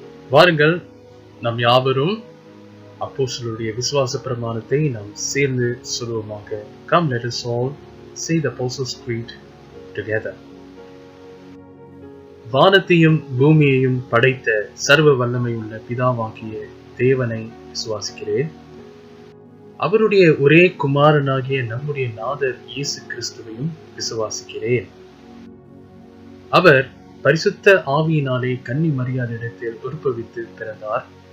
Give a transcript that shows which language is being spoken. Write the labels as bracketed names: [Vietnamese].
[Tamil] வாருங்கள், நம் யாவரும் அப்போஸ்தலருடைய விசுவாச பிரமாணத்தை நாம் சேர்ந்து சொல்லுவோமாக. [English] Come, let us all say the Apostles' Creed together. [Tamil] வானத்தையும் பூமியையும் படைத்த சர்வ வல்லமையுள்ள பிதாவாகிய தேவனை விசுவாசிக்கிறேன். அவருடைய ஒரே குமாரனாகிய நம்முடைய நாதர் இயேசு கிறிஸ்துவையும் விசுவாசிக்கிறேன். அவர் பரிசுத்த ஆவியினாலே கன்னி மரியாதையிடத்தில் உற்பவித்து பிறந்தார்.